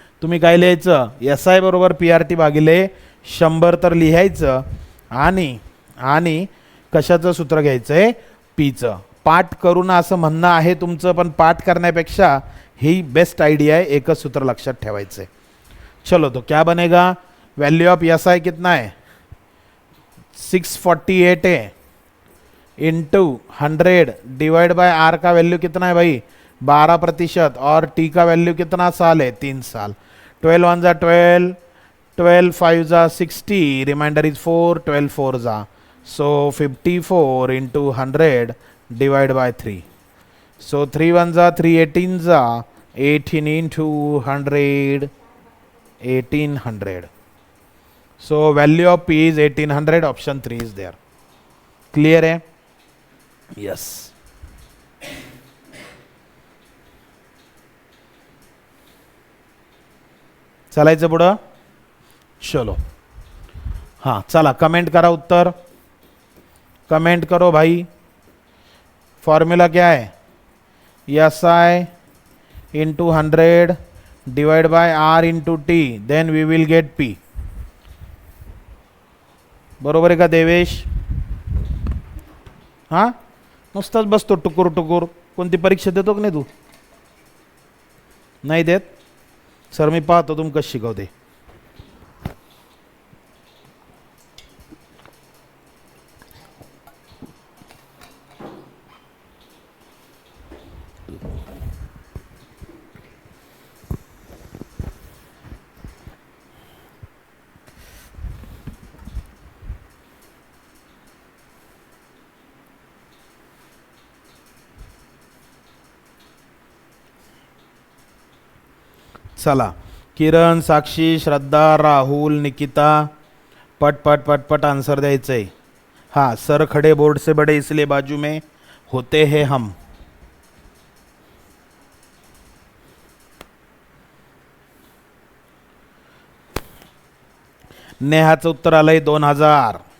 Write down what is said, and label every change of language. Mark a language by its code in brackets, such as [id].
[mr] तुम्ही काय लिहायचं, SI बरोबर PRT भागिले 100 तर लिहायचं, आणि कशाचं सूत्र घ्यायचं आहे, पीचं. पाठ करून असं म्हणणं आहे तुमचं, पण पाठ करण्यापेक्षा ही बेस्ट आयडिया आहे, एकच सूत्र लक्षात ठेवायचं आहे. [hi] चलो तो क्या बनेगा, वैल्यू ऑफ SI कितना है 648 है, इंटू 100 डिवाइड बाय R का वैल्यू कितना है भाई 12%, और T का वैल्यू कितना साल है 3 साल. 12 1 जा 12, 12 5 जा 60, रिमाइंडर इज 4, 12 4 जा, सो 54 इंटू 100 डिवाइड बाय 3. सो 3 1 जा 3, 18 जा 18 into 100, 1800. [en] So value of P is 1800, option 3 is there. Clear है? Yes. [mr] चलायचं पुढं. चलो हाँ चला, कमेंट करा उत्तर, [hi] कमेंट करो भाई. फॉर्मूला क्या है, SI into 100 divide by R into T, [en] Then we will get P. [mr] बरोबर आहे का देवेश? हां, नुसताच बसतो टुकूर टुकूर. कोणती परीक्षा देतो की नाही तू? नाही देत. सर मी पाहतो तुम कसं शिकवते. चला, किरण, साक्षी, श्रद्धा, राहुल, निकिता, पट पट पट पट आन्सर द्यायचं आहे. [hi] हाँ, सर खड़े बोर्ड से बड़े इसलिए बाजू में होते हैं हम। [mr] नेहाचं उत्तर आलंय 2000।